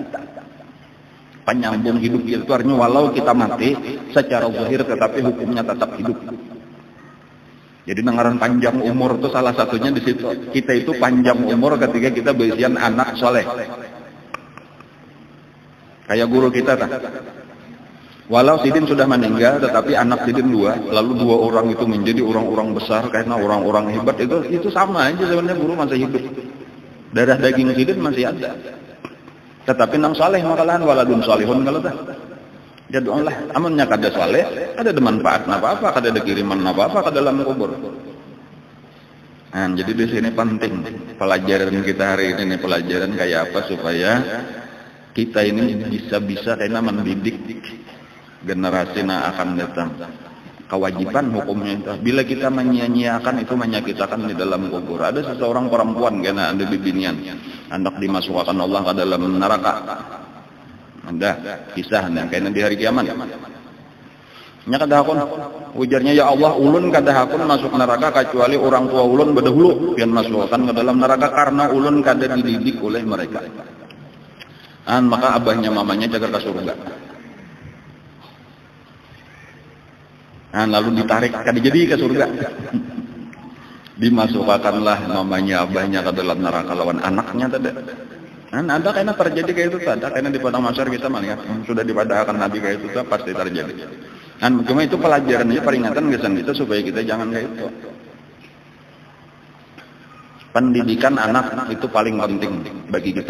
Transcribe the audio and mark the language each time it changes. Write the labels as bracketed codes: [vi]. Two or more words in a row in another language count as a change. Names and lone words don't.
[id] Penyambung hidup itu artinya walau kita mati secara zahir tetapi hukumnya tetap hidup. Jadi dengaran panjang umur itu salah satunya di situ. Kita itu panjang umur ketika kita berisian anak soleh. Kayak guru kita walau Sidin sudah meninggal tetapi anak Sidin dua, lalu dua orang itu menjadi orang-orang besar karena orang-orang hebat, itu sama aja sebenarnya, guru masih hidup. Darah daging Sidin masih ada. Tetapi nang saleh makalan [ar] ولد صالح [id] kalau dah. [bjn] Jadi Allah amannya kada saleh, ada manfaat apa-apa, kada ada kiriman apa-apa ke dalam kubur. [id] Nah, jadi di sini penting pelajaran kita hari ini, pelajaran kayak apa supaya kita ini bisa karena mendidik generasi yang akan datang. Kewajiban hukumnya itu. Bila kita menyia-nyiakan itu menyakitkan di dalam kubur. [bjn] Ada seseorang perempuan kena ada bibinian, hendak dimasukkan Allah ke dalam neraka. Ada kisah kena di hari kiamat. Nya kada hakun ujarnya, ya Allah, ulun kada hakun masuk neraka kecuali orang tua ulun berdahulu yang masukkan ke dalam neraka karena ulun kada dididik oleh mereka. Maka abahnya mamanya jaga ke surga. Lalu ditarik kada jadi ke surga. Dimasukkanlah mamanya abahnya ke dalam neraka lawan anaknya tadi. Ada kayaknya terjadi kayak itu, ada kayaknya di padang mahsyar kita melihat sudah dipadahkan Nabi kayak itu pasti terjadi. [id] Cuma itu pelajarannya, peringatan kesan kita supaya kita jangan kayak itu. Pendidikan anak itu paling penting bagi kita.